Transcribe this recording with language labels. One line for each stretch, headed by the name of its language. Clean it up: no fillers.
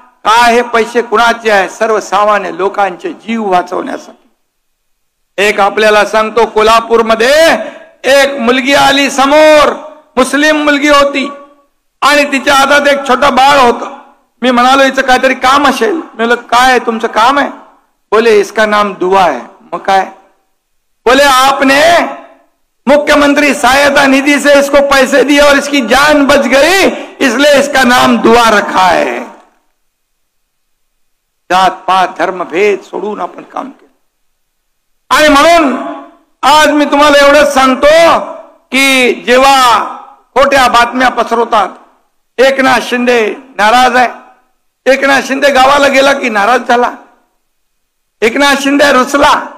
Marathi: काय हे पैसे कुणाचे आहे सर्वसामान्य लोकांचे जीव वाचवण्यासाठी. एक आपल्याला सांगतो कोल्हापूरमध्ये एक मुलगी आली समोर मुस्लिम मुलगी होती आणि तिच्या हातात एक छोटं बाळ होतं. मी म्हणालो हिचं काहीतरी काम असेल. मी म्हणलं काय तुमचं काम आहे.
Hindi: बोले इसका नाम दुआ है.
Marathi: मग काय
Hindi: बोले आपने मुख्यमंत्री सहायता निधि से इसको पैसे दिए और इसकी जान बच गई इसलिए इसका नाम दुआ रखा है.
Marathi: जात पात धर्म भेद सोडून आपण काम केलं आणि म्हणून आज मी तुम्हाला एवढंच सांगतो की जेव्हा खोट्या बातम्या पसरवतात एकनाथ शिंदे नाराज आहे. एकनाथ शिंदे गावाला गेला की नाराज झाला. एकनाथ शिंदे रुसला.